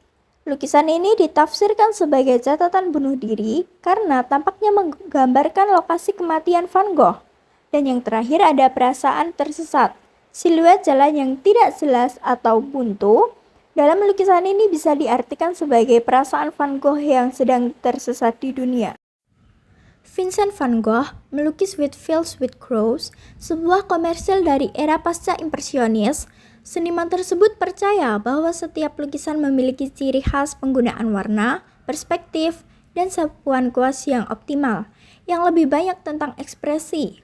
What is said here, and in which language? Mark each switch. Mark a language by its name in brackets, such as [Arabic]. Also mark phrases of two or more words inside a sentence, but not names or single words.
[Indonesian] Lukisan ini ditafsirkan sebagai catatan bunuh diri karena tampaknya menggambarkan lokasi kematian Van Gogh. Dan yang terakhir ada perasaan tersesat. Siluet jalan yang tidak jelas atau buntu dalam lukisan ini bisa diartikan sebagai perasaan Van Gogh yang sedang tersesat di dunia. Vincent van Gogh melukis Whitfield with Crows, sebuah komersil dari era pasca impresionis. Seniman tersebut percaya bahwa setiap lukisan memiliki ciri khas penggunaan warna, perspektif, dan sapuan kuas yang optimal, yang lebih banyak tentang ekspresi.